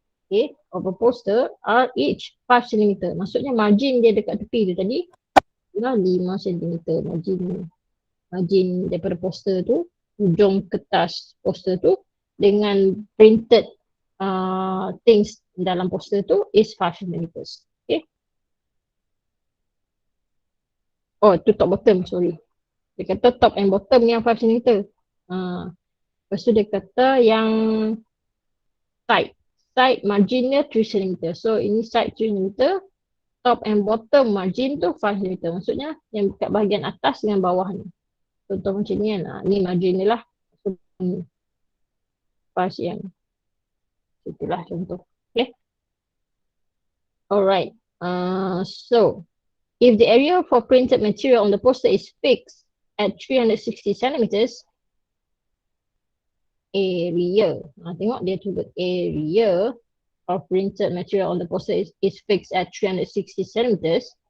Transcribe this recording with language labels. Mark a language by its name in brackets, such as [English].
[English] Okay, of a poster are each 5 cm. [Malay] Maksudnya margin dia dekat tepi tu tadi ialah 5 cm margin daripada poster tu, hujung kertas poster tu dengan [English] printed things [Malay] dalam poster tu is 5 cm. [English] Okay. [Malay] Oh, tu top bottom, sorry. Dia kata [English] top and bottom [Malay] ni yang 5 cm. Lepas tu dia kata yang side marginnya 3 cm. So ini side 3 cm, [English] top and bottom margin [Malay] tu 5 cm. Maksudnya yang dekat bahagian atas dengan bawah ni. Contoh macam ni kan. Ni margin ni lah. So, pas yang itulah contoh. [English] Okay. Alright. So if the area for printed material on the poster is fixed at 360 centimeters, area. [Malay] Tengok dia tulis [English] area of printed material on the poster is fixed at 360 centimeters.